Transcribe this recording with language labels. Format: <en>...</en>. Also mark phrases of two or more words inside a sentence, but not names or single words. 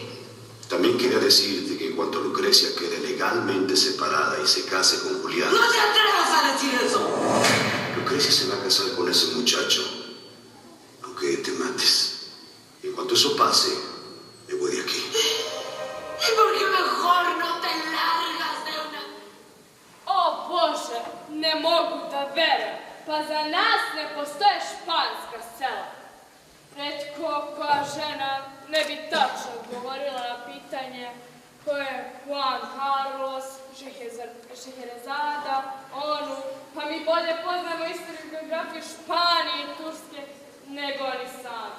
<es>También quería decirte que en cuanto Lucrecia quede legalmente separada y se case con Julián, ¡No te atrevas a decir eso! Lucrecia se va a casar con ese muchacho, aunque te mates. Y en cuanto eso pase, me voy de aquí. ¿Y por qué mejor no te largas de una...</es> <sr>O Bože, ne mogu da verujem. Pa za nas ne postoje španska sela. Retko koja žena ne bi tačno odgovorila na pitanje ko je Juan Carlos, Šeherezada, onu, pa mi bolje poznamo istoriju i geografiju Španije i Turske nego oni sami.</sr>